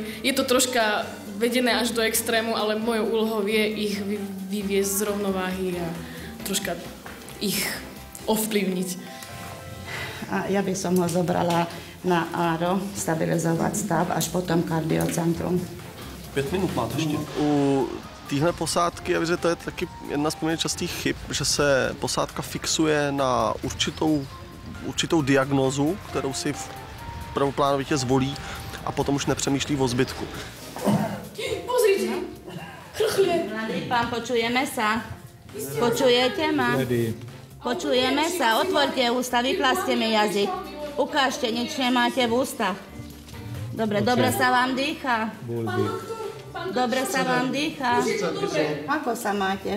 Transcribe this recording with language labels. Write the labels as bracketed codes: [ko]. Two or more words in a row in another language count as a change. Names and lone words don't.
[sk] Je to troška vedené až do extrému, ale mojou úlohou je ich vyviesť z rovnováhy a troška ich ovplyvniť. A ja by som ho zobrala na ARO, stabilizovať stav, až potom kardiocentrum. [cs] 5 minut máte ještě. U téhle posádky, já věřím, to je taky jedna z poměrně častých chyb, že se posádka fixuje na určitou diagnózu, kterou si prvoplánovitě zvolí a potom už nepřemýšlí o zbytku. [sk] Pozrite, Pán, počujeme sa? Počujete ma? Počujeme sa? Otvorte ústa, vypláste mi jazyk. Ukážte, nič nemáte v ústach. Dobre, dobre sa vám dýcha. Dobre sa vám dýcha. Ako sa máte?